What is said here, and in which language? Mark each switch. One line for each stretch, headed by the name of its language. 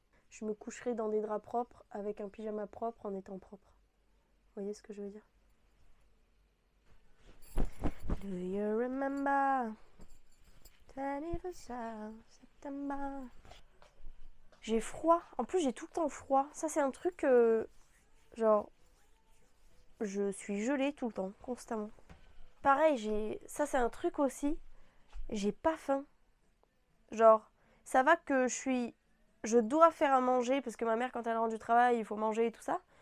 French: Je me coucherai dans des draps propres avec un pyjama propre en étant propre. Vous voyez ce que je veux dire?
English: Do you remember 21st September?
French: J'ai froid. En plus, j'ai tout le temps froid. Ça, c'est un truc genre, je suis gelée tout le temps, constamment. Pareil, ça, c'est un truc aussi. J'ai pas faim. Genre, ça va que je dois faire à manger parce que ma mère, quand elle rentre du travail, il faut manger et tout ça.